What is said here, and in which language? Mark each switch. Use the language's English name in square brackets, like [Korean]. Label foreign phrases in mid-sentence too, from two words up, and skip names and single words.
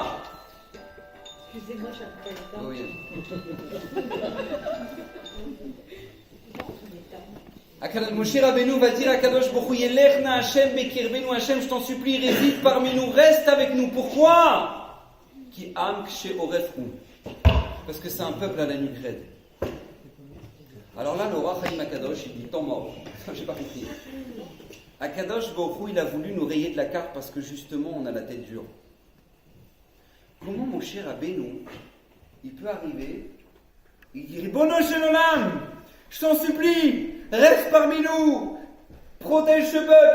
[French] Excusez-moi, j'appelle. Oui. [Hebrew] Moshe Rabbeinu [French] va dire à [Hebrew] קדוש ברוך הוא, ילך נא ה' בקרבנו ה, [French] je t'en supplie, réside parmi nous, reste avec nous. Pourquoi? [Hebrew] כי עם קשה ערף הוא. [French] Parce que c'est un peuple à la nuque raide. Alors là, le roi Chaim Akadosh, il dit temps mort. J'ai pas compris. [Hebrew] הקדוש ברוך הוא, [French] il a voulu nous rayer de la carte parce que justement, on a la tête dure. Comment Moshe Rabbeinu, il peut arriver, il dit [Hebrew] רבונו של עולם, [French] je t'en supplie, reste parmi nous, protège ce peuple.